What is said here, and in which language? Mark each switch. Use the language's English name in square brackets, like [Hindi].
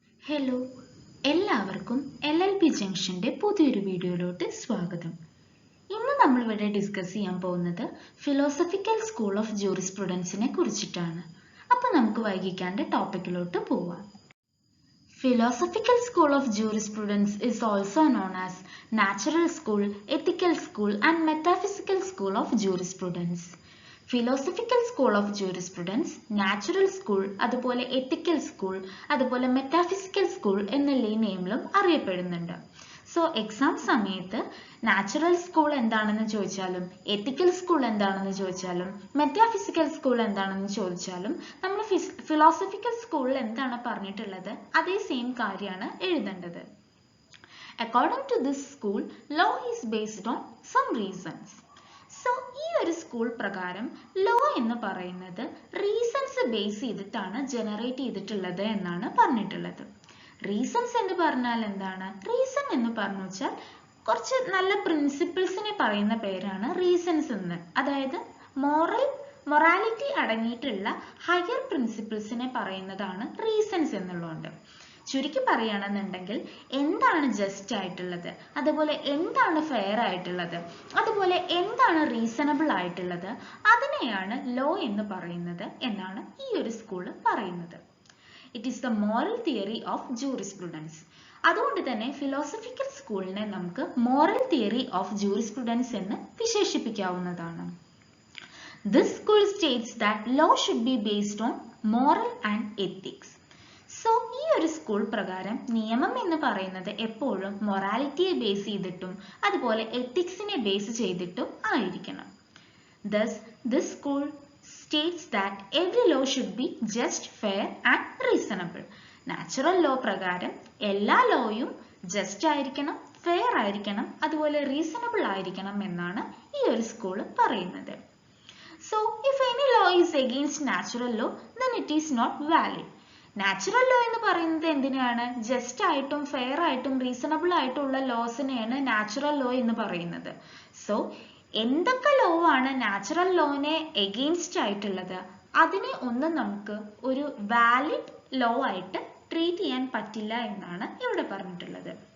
[Malayalam] Hello, എല്ലാവർക്കും LLP ജംഗ്ഷന്റെ പുതിയൊരു വീഡിയോയിലോട്ട് സ്വാഗതം. ഇന്ന് നമ്മളിവിടെ ഡിസ്കസ് ചെയ്യാൻ പോകുന്നത് ഫിലോസഫിക്കൽ സ്കൂൾ ഓഫ് ജൂറിസ്പ്രുഡൻസിനെ കുറിച്ചിട്ടാണ്. അപ്പോൾ നമുക്ക് വൈകിക്കാണ്ട് ടോപ്പിക്കിലോട്ട് പോവാം. [English] Philosophical school of jurisprudence is also known as natural school, ethical school and metaphysical school of jurisprudence. [Malayalam] Philosophical school of jurisprudence, natural school, അതുപോലെ എത്തിക്കൽ സ്കൂൾ, അതുപോലെ മെറ്റാഫിസിക്കൽ സ്കൂൾ എന്നുള്ള ഈ നെയിമിലും അറിയപ്പെടുന്നുണ്ട്. സോ എക്സാം സമയത്ത് നാച്ചുറൽ സ്കൂൾ എന്താണെന്ന് ചോദിച്ചാലും എത്തിക്കൽ സ്കൂൾ എന്താണെന്ന് ചോദിച്ചാലും മെറ്റാഫിസിക്കൽ സ്കൂൾ എന്താണെന്ന് ചോദിച്ചാലും നമ്മൾ ഫിലോസഫിക്കൽ സ്കൂളിൽ എന്താണ് പറഞ്ഞിട്ടുള്ളത് അതേ സെയിം കാര്യമാണ് എഴുതേണ്ടത്. [English] According to this school, law is based on some reasons. [Malayalam] So ഈ ഒരു സ്കൂൾ പ്രകാരം ലോ എന്ന് പറയുന്നത് റീസൺസ് ബേസ് ചെയ്തിട്ടാണ് ജനറേറ്റ് ചെയ്തിട്ടുള്ളത് എന്നാണ് പറഞ്ഞിട്ടുള്ളത്. റീസൺസ് എന്ന് പറഞ്ഞാൽ എന്താണ്? റീസൺ എന്ന് പറഞ്ഞു വെച്ചാൽ കുറച്ച് നല്ല പ്രിൻസിപ്പിൾസിനെ പറയുന്ന പേരാണ് റീസൺസ് എന്ന്. അതായത് മൊറാലിറ്റി അടങ്ങിയിട്ടുള്ള ഹയർ പ്രിൻസിപ്പിൾസിനെ പറയുന്നതാണ് റീസൺസ് എന്നുള്ളതുകൊണ്ട്. ചുരുക്കി പറയുകയാണെന്നുണ്ടെങ്കിൽ എന്താണ് ജസ്റ്റ് ആയിട്ടുള്ളത്, അതുപോലെ എന്താണ് ഫെയർ ആയിട്ടുള്ളത്, അതുപോലെ എന്താണ് റീസണബിൾ ആയിട്ടുള്ളത്, അതിനെയാണ് ലോ എന്ന് പറയുന്നത് എന്നാണ് ഈ ഒരു സ്കൂള് പറയുന്നത്. [English] It is the moral theory of jurisprudence. [Malayalam] അതുകൊണ്ട് തന്നെ ഫിലോസഫിക്കൽ സ്കൂളിനെ നമുക്ക് മോറൽ തിയറി ഓഫ് ജൂറിസ്പ്രുഡൻസ് എന്ന് വിശേഷിപ്പിക്കാവുന്നതാണ്. [English] This school states that law should be based on moral and ethics. [Malayalam] So ഈ ഒരു സ്കൂൾ പ്രകാരം നിയമം എന്ന് പറയുന്നത് എപ്പോഴും മൊറാലിറ്റിയെ ബേസ് ചെയ്തിട്ടും അതുപോലെ എത്തിക്സിനെ ബേസ് ചെയ്തിട്ടും ആയിരിക്കണം. [English] Thus, this school states that every law should be just, fair and reasonable. [Malayalam] Natural law പ്രകാരം എല്ലാ ലോയും ജസ്റ്റ് ആയിരിക്കണം, ഫെയർ ആയിരിക്കണം, അതുപോലെ റീസണബിൾ ആയിരിക്കണം എന്നാണ് ഈ ഒരു സ്കൂൾ പറയുന്നത്. [English] So, if any law is against natural law, then it is not valid. [Malayalam] Natural law എന്ന് പറയുന്നത് എന്തിനാണ്? ജസ്റ്റ് ആയിട്ടും ഫെയർ ആയിട്ടും റീസണബിൾ ആയിട്ടുള്ള ലോസിനെയാണ് നാച്ചുറൽ ലോ എന്ന് പറയുന്നത്. സോ എന്തൊക്കെ ലോ ആണ് നാച്ചുറൽ ലോനെ എഗെയിൻസ്റ്റ് ആയിട്ടുള്ളത് അതിനെ ഒന്നും നമുക്ക് ഒരു വാലിഡ് ലോ ആയിട്ട് ട്രീറ്റ് ചെയ്യാൻ പറ്റില്ല എന്നാണ് ഇവിടെ പറഞ്ഞിട്ടുള്ളത്.